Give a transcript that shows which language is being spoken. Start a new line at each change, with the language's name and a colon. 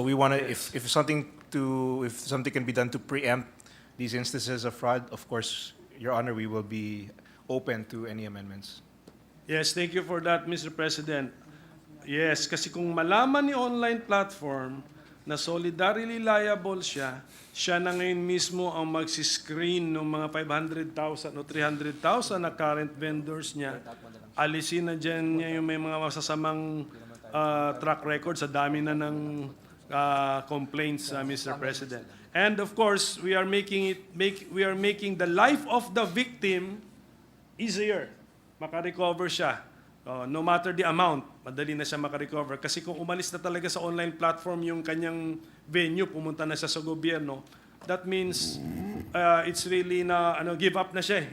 English: So we want to, if something can be done to preempt these instances of fraud, of course, Your Honor, we will be open to any amendments. Yes, thank you for that, Mr. President.
Filipino: Yes, kasi kung malaman ni online platform na solidarily liable siya, siya na ngayon mismo ang magsiscreen ng mga 500,000 o 300,000 na current vendors niya. Alisin na dyan niya yung may mga masasamang track record sa dami na ng complaints, Mr. President.
English: And of course, we are making the life of the victim easier.
Filipino: Makarecover siya.
English: No matter the amount,
Filipino: madali na siya makarecover. Kasi kung umalis na talaga sa online platform yung kanyang venue, pumunta na siya sa gobyerno,
English: that means it's really
Filipino: na give up na siya.